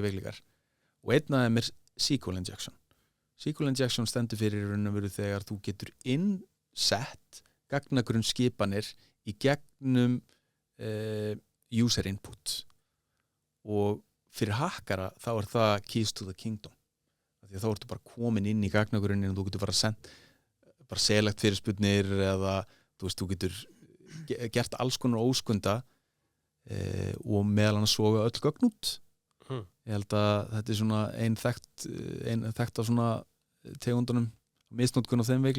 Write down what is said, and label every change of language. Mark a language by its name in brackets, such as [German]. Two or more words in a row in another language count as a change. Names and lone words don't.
[Icelandic] veikleikar og einn af þeim [English] SQL injection SQL injection [Icelandic] stendur fyrir raun og veru þegar þú getur innsett gagnagrunn skipanir í gegnum [English] user input [Icelandic] og fyrir hackara þá það [English] keys to the kingdom [Icelandic] því að þá ertu bara komin inn í gagnagrunnin og þú getur bara select fyrirspurnir eða þú getur gert alls konar óskunda og meðal annars soga öll gögn út ég held að þetta svona ein þekkt af svona tegundunum misnotkun á þeim